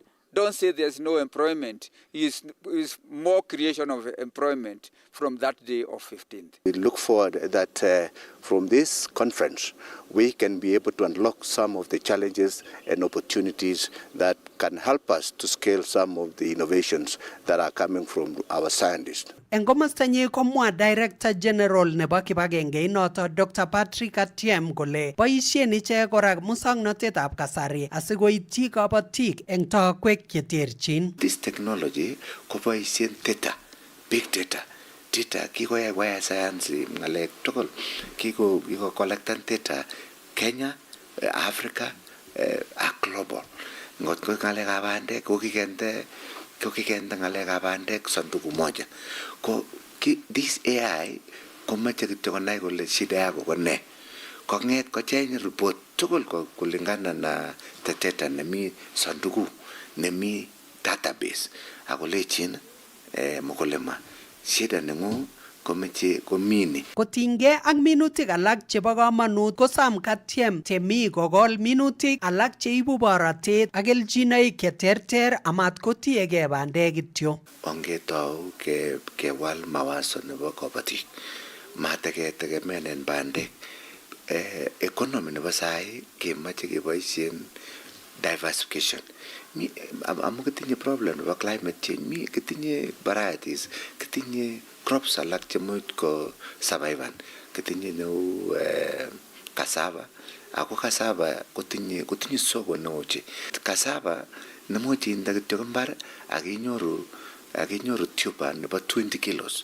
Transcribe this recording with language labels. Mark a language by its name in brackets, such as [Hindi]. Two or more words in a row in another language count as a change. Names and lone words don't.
[English] Don't say there's no employment. It's more creation of employment from that day of 15th. We look forward that from this conference, we can be able to unlock some of the challenges and opportunities that can help us to scale some of the innovations that are coming from our scientists. [Kalenjin] En komostanyi komwa [English] Director General [Kalenjin] nebo kibagenge inoto Dr. Patrick Atiem kole boisien ichek kora musoknotetab kasari asikoityi kabatik eng tokwek cheterchin. [English] This technology koboisien data, big data. [Kalenjin] Data kikoyai science ngalek tugul kiko collectan data Kenya, Africa, global. Ngot ko ngalekab bandek ko kikende ngalekab bandek [Swahili] sanduku moja. [Kalenjin] Ko [English] this AI [Kalenjin] komache kityo konai kole [Swahili] shida yako [Kalenjin] ko ne. Konget kocheng report tugul [Swahili] kulingana na data [Kalenjin] nemi sanduku nemi database akolechin mkulima shida nengu komeche komini. Kotinygei ak minutik alak chebo kamanut kosam Katiem temik kokol minutik alak cheibu borotet ak kelchinoik cheterter amat kotiegei bandek kityo. Ongetou kewal mawazo nebo kabatik mateketegemenen bandek. Economy nebo sai kemoche keboisien diversification. Amu kitinye problem nebo [English] climate change, [Kalenjin] kitinye varieties, kitinye crops alak chemuch ko survive, kitinye neu cassava, ako cassava kotinye soko neo che. Cassava nemuch inde kityo mbar akinyoru tuber nebo 20 kilos.